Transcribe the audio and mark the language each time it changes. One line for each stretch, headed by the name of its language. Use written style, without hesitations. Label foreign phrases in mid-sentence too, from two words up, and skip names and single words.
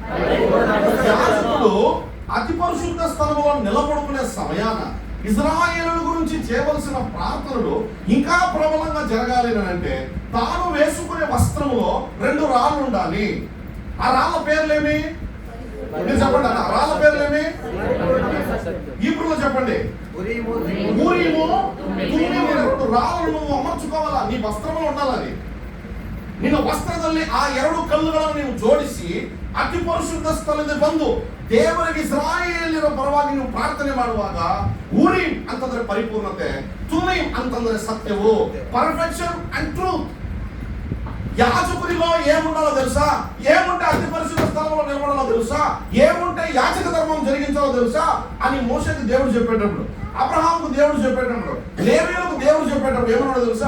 Telugu: యాజకుడు అతి పరిశుద్ధ స్థలములో నిలబడుకునే సమయాన ఇజ్రాయేలుల గురించి చేయవలసిన ప్రార్థనలు ఇంకా ప్రబలంగా జరగాలి అంటే తాను వేసుకునే వస్త్రములో రెండు రాళ్ళు ఉండాలి. ఆ రాళ్ళ పేర్లేమి? మీరు చెప్పండి, ఆ రాళ్ళ పేర్లేమి? హీబ్రూలో చెప్పండి. ఊరీము తుమ్మీము రెండు రాళ్ళను నువ్వు అమర్చుకోవాలా, నీ వస్త్రంలో ఉండాలని.
Kannada: ನಿನ್ನ ವಸ್ತ್ರದಲ್ಲಿ ಆ ಎರಡು ಕಲ್ಲುಗಳನ್ನು ನೀವು ಜೋಡಿಸಿ ಅತಿ ಪರಿಶುದ್ಧ ಸ್ಥಳದಲ್ಲಿ ಬಂದು ದೇವರಿಗೆ ಇಸ್ರಾಯೇಲಿನ ಪರವಾಗಿ ನೀವು ಪ್ರಾರ್ಥನೆ ಮಾಡುವಾಗ ಊರೀಮ್ ಅಂತಂದ್ರೆ ಪರಿಪೂರ್ಣತೆ, ತುಮ್ಮೀಮ್ ಅಂತಂದ್ರೆ ಸತ್ಯವು,
English: perfection and truth.
Telugu: యాజకుడిలో ఏముండాలో తెలుసా? ఏముంటే అతి పరిశుద్ధ స్థలంలో నిలబడాలో తెలుసా? ఏముంటే యాజక ధర్మం జరిగించాలో తెలుసా అని మోషేకి దేవుడు చెప్పేటప్పుడు, అబ్రహాంకు దేవుడు చెప్పేటప్పుడు, లేవీయులకు దేవుడు చెప్పేటప్పుడు ఏమన్నాడో తెలుసా?